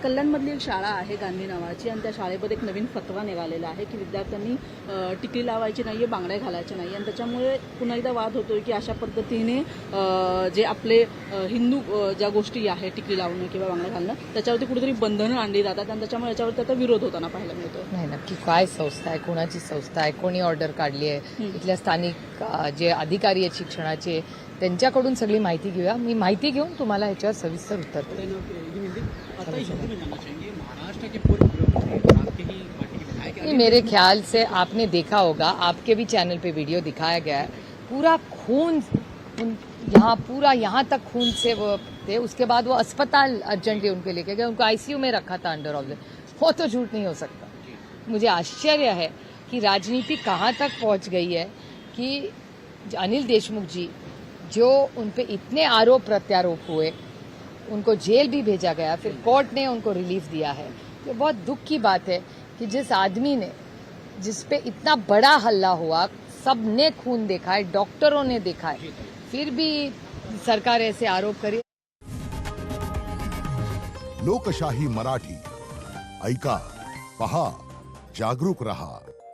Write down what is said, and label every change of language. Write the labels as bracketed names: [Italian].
[Marathi] कल्याणमधली एक शाळा आहे गांधी नावाची, आणि त्या शाळेमध्ये एक नवीन फतवा निघालेला आहे की विद्यार्थ्यांनी टिकली लावायची नाहीये, बांगड्या घालायच्या नाही, आणि त्याच्यामुळे पुन्हा एकदा वाद होतोय की अशा पद्धतीने जे आपले हिंदू ज्या गोष्टी आहे टिकली लावणं किंवा बांगड्या घालणं त्याच्यावरती कुठेतरी बंधनं आणली जातात, आणि त्याच्यामुळे याच्यावरती आता विरोध होताना पाहायला मिळतो. नाही, नक्की काय संस्था आहे, कोणाची संस्था आहे, कोणी ऑर्डर काढली आहे, इथल्या स्थानिक जे अधिकारी आहेत शिक्षणाचे त्यांच्याकडून सगळी माहिती घेऊया. मी माहिती घेऊन तुम्हाला ह्याच्यावर सविस्तर उत्तर देईन. [Hindi] मेरे ख्याल से आपने देखा होगा, आपके भी चैनल पे वीडियो दिखाया गया है, पूरा खून यहाँ तक खून से वो थे. उसके बाद वो अस्पताल अर्जेंटली उनके लेके गए, उनको आईसीयू में रखा था अंडर ऑब्जर्वेशन. वो तो झूठ नहीं हो सकता. मुझे आश्चर्य है कि राजनीति कहाँ तक पहुँच गई है कि अनिल देशमुख जी जो उन पे इतने आरोप प्रत्यारोप हुए, उनको जेल भी भेजा गया, फिर कोर्ट ने उनको रिलीफ दिया है. ये बहुत दुख की बात है कि जिस आदमी ने, जिस पे इतना बड़ा हल्ला हुआ, सबने खून देखा है, डॉक्टरों ने देखा है, फिर भी सरकार ऐसे आरोप करे. [Marathi] लोकशाही मराठी ऐका, पहा, जागरूक रहा.